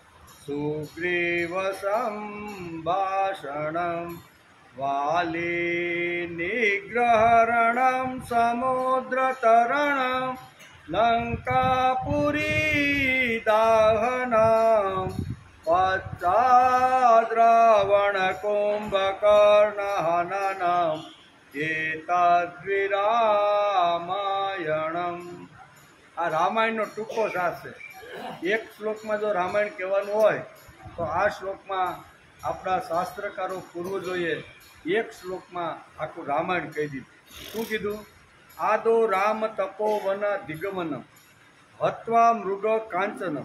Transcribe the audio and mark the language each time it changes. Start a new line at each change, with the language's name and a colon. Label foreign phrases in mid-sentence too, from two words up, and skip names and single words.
Sanskrit: सुग्रीवसम्भाषणं वाली निग्रहरणं समुद्रतरणं लङ्कापुरी दाहनं पश्चाद्रावणकुम्भकर्णहननं एतद्विरामायणम्।
Gujarati: आ रामायणનો ટૂંકો સાર છે। એક શ્લોકમાં જો રામાયણ કહેવાનું હોય તો આ શ્લોકમાં આપણા શાસ્ત્રકારો પૂર્વજોએ એક શ્લોકમાં આખું રામાયણ કહી દીધું। શું કીધું?
Sanskrit: આદો રામ તપોવન દિગમનમ હત્વા મૃગ કાંચનમ।